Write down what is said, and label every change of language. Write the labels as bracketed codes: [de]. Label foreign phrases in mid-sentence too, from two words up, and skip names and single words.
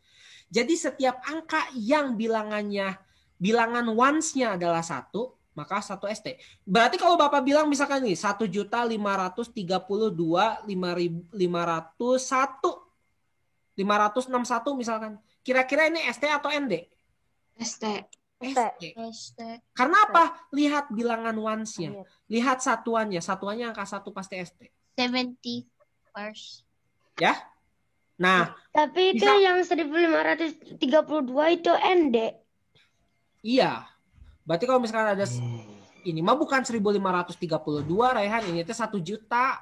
[id] Jadi setiap angka yang bilangan ones-nya adalah 1, maka 1 ST. Berarti kalau Bapak bilang misalkan nih 1.532.501 misalkan. Kira-kira ini ST atau ND? [en] ST. ST. ST. [id] Karena apa? Lihat bilangan ones-nya. Lihat satuannya. Satuannya angka 1 pasti ST. [en] 71st. [id] Ya? Nah, Tapi itu Bisa- yang 1532 itu ND. iya. Berarti kalau misalkan ada ini mah bukan 1532 Raihan, ini tuh 1 juta.